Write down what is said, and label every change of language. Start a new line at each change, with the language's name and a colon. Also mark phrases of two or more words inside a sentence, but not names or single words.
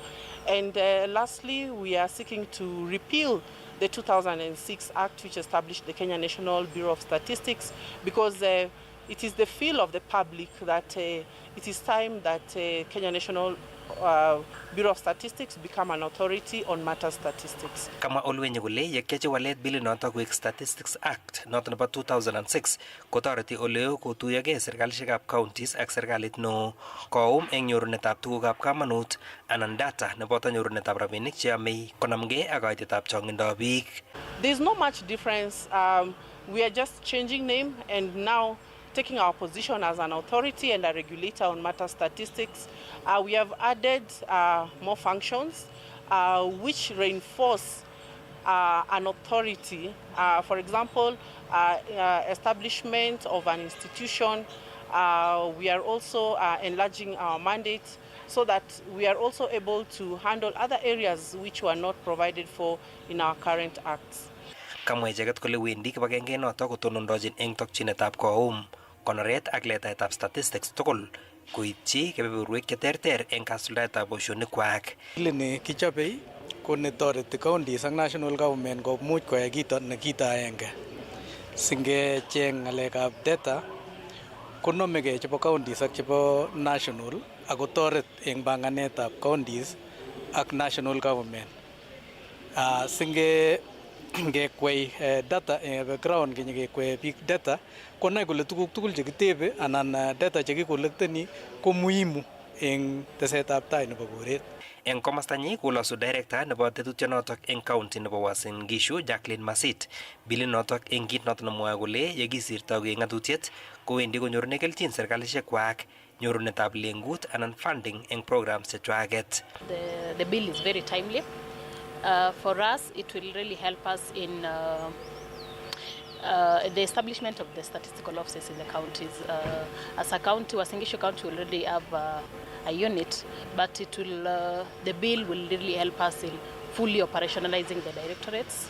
English: And lastly, we are seeking to repeal the 2006 Act, which established the Kenya National Bureau of Statistics, because it is the feel of the public that it is time that Kenya National Bureau of Statistics become an authority on matter statistics.
Kalenjin: Kama Olwenyi kole yekiachi walet bilit notok koek Statistics Act notok nebo 2006 kotoreti oleo kotuyogei serikalishekab counties ak serikalit no koum eng nyorunetab tugukab kamanut anan data neboto nyorunetab rabinik cheyamei konamgei ak kaitetab chong'indab biik.
English: There's no much difference. We are just changing name and now taking our position as an authority and a regulator on matter statistics. We have added more functions which reinforce an authority. For example, establishment of an institution. We are also enlarging our mandate so that we are also able to handle other areas which were not provided for in our current acts.
Kalenjin: Kamwa icheket kole wendi kibagenge notok kotonondochin eng tokchinetab koum konoret ak letaetab statistics tugul koityi kebeberwek cheterter eng kasuldaetab boisionikwak. Ni kichobei ko netoreti counties ak national government komuch koyai kito aenge. Singecheng ng'alekab data konomegei chebo counties ak chebo national ako toret eng banganetab counties ak
English: national government.
Kalenjin: Ngekwei
English: data background
Kalenjin: ngekwei
English: big data
Kalenjin: konai kole tuguk tugul chekitebe anan data chekikolekteni ko muhimu eng tesetab tai nebo koret. Eng komastanyi kolosu director nebo tetutyonotok eng county nebo Uasin Gishu Jacqueline Masit bilit notok eng kit notok nemwoe kole yekisirto koek ng'atutiet kowendi konyorune kelchin serikalishekwak nyorunetab lengut anan funding eng programs chechwaket.
English: The bill is very timely For us, it will really help us in the establishment of the statistical offices in the counties. As a county, Uasin Gishu County will already have a unit, but it will, the bill will really help us in fully operationalizing the directorates.